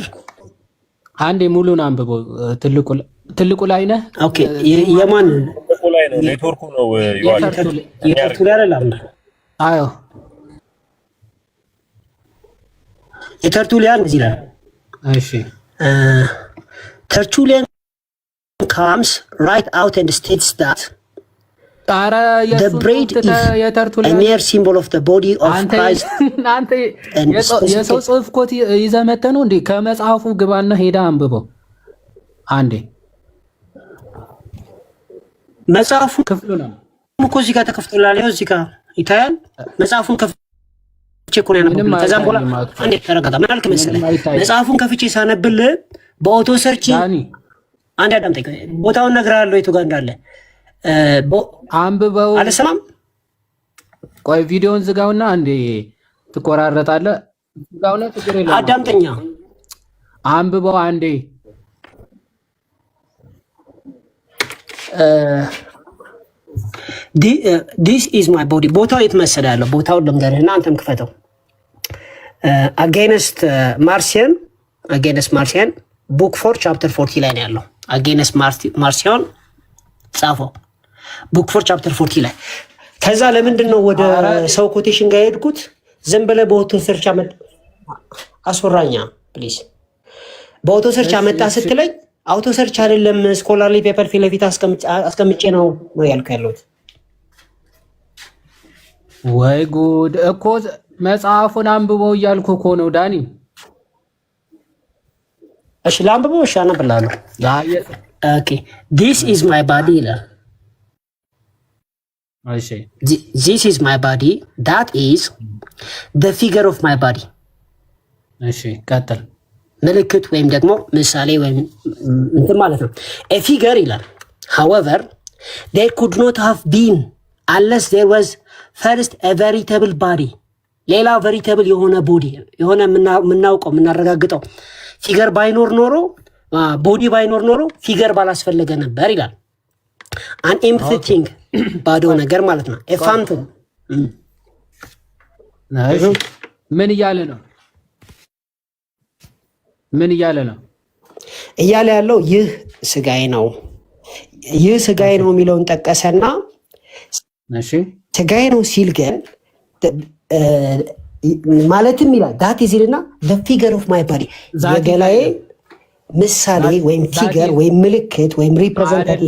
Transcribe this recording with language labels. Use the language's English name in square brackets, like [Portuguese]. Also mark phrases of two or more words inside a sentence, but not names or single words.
[Amharic] አንዴ ሙሉን አንብበው። ትልቁ ላይ ነህ? ኦኬ የማን ትልቁ ላይ ነው? ኔትወርኩ ነው የተርቱ ላይ አይደለም? አዎ የተርቱሊያን እዚህ ላይ እሺ [English] ተርቱሊያን comes right out and states that the braid is a mere symbol of the body of Christ. [Amharic] አንተ የሰው ጽሑፍ ኮት ይዘህ መተህ ነው እንዴ? ከመጽሐፉ ግባና ሄዳ አንብበው አንዴ። መጽሐፉ ክፍሉ ነው እኮ እዚህ ጋር ተከፍቶላል። ይኸው እዚህ ጋር ይታያል። መጽሐፉን ከፍቼ እኮ ነው ያነበብኩት። ከዛም በኋላ አንዴ ተረጋጋ። ምን አልክ መሰለህ? መጽሐፉን ከፍቼ ሳነብልህ በኦቶ ሰርች አንዴ አዳምጠኝ። ቦታውን እነግርሃለሁ የቱ ጋር እንዳለ አንብበው። አልሰማም። ቆይ ቪዲዮውን ዝጋውና አንዴ ትቆራረጣለህ። ዝጋውና ችግር የለም። አዳምጠኛ አንብበው አንዴ። [English] this is my body [Amharic] ቦታው የት መሰለህ ያለው? ቦታውን ልንገርህና አንተም ክፈተው። against Marcion ቡክ 4 ቻፕተር 40 ላይ ነው ያለው። against Marcion ጻፈው ቡክ 4 ቻፕተር 40 ላይ። ከዛ ለምንድን ነው ወደ ሰው ኮቴሽን ጋር የሄድኩት? ዝም ብለህ በኦቶ ሰርች አስወራኛ ፕሊዝ። በኦቶ ሰርች አመጣ ስትለኝ አውቶ ሰርች አይደለም [English] scholarly paper [Amharic] ፊት ለፊት አስቀምጬ ነው ያልኩ ያለሁት። ወይ ጉድ እኮ መጽሐፉን አንብበው እያልኩ እኮ ነው ዳኒ። እሺ ላንብበው። እሺ አነብልሃለሁ። ኦኬ [English] this is my body [Amharic] ይላል። እሺ [English] this is my body that is the figure of my body። [Amharic] እሺ ቀጥል። ምልክት ወይም ደግሞ ምሳሌ ወይም እንትን ማለት ነው። [English] a figure [Amharic] ይላል [English] however there could not have been unless there was first a veritable body [Amharic] ሌላ veritable የሆነ ቦዲ የሆነ የምናውቀው የምናረጋግጠው ፊገር ባይኖር ኖሮ ቦዲ ባይኖር ኖሮ ፊገር ባላስፈለገ ነበር ይላል። [English] an empty thing [Amharic] ባዶ ነገር ማለት ነው። [English] a phantom [Amharic] ምን እያለ ነው? ምን እያለ ነው? እያለ ያለው ይህ ስጋዬ ነው፣ ይህ ስጋዬ ነው የሚለውን ጠቀሰና እሺ ስጋዬ ነው ሲል ግን ማለትም ይላል ዳት ይልና [English] the figure of my body [Amharic] የገላዬ ምሳሌ ወይም ፊገር ወይም ምልክት ወይም ሪፕሬዘንታቲቭ